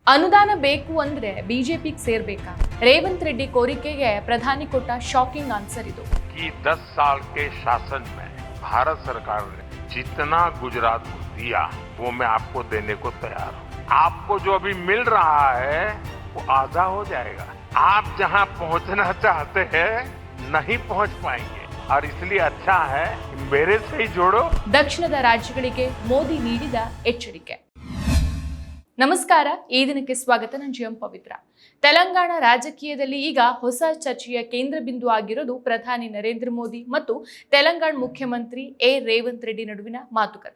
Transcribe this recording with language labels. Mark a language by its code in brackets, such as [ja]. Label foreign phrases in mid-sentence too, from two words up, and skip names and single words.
[kn] ಅನುದಾನ ಬೇಕು ಅಂದ್ರೆ ಬಿಜೆಪಿಗೆ ಸೇರ್ಬೇಕಾ? ರೇವಂತ್ ರೆಡ್ಡಿ ಕೋರಿಕೆಗೆ ಪ್ರಧಾನಿ ಕೊಟ್ಟ [en] shocking answer [kn] ಇದು. [hi] कि 10 साल के शासन में भारत सरकार ने जितना गुजरात को दिया वो मैं आपको देने को तैयार हूँ. आपको जो अभी मिल रहा है वो आधा हो जाएगा. आप जहाँ पहुँचना चाहते हैं नहीं पहुँच पाएंगे और इसलिए अच्छा है मेरे से ही जोड़ो. [kn] ದಕ್ಷಿಣದ ರಾಜ್ಯಗಳಿಗೆ ಮೋದಿ ನೀಡಿದ ಎಚ್ಚರಿಕೆ. ನಮಸ್ಕಾರ, ಈ ದಿನಕ್ಕೆ ಸ್ವಾಗತ. ನಾನು ಜಿಎಂ ಪವಿತ್ರ. ತೆಲಂಗಾಣ ರಾಜಕೀಯದಲ್ಲಿ ಈಗ ಹೊಸ ಚರ್ಚೆಯ ಕೇಂದ್ರ ಬಿಂದು ಆಗಿರೋದು ಪ್ರಧಾನಿ ನರೇಂದ್ರ ಮೋದಿ ಮತ್ತು ತೆಲಂಗಾಣ ಮುಖ್ಯಮಂತ್ರಿ ರೇವಂತ್ ರೆಡ್ಡಿ ನಡುವಿನ ಮಾತುಕತೆ.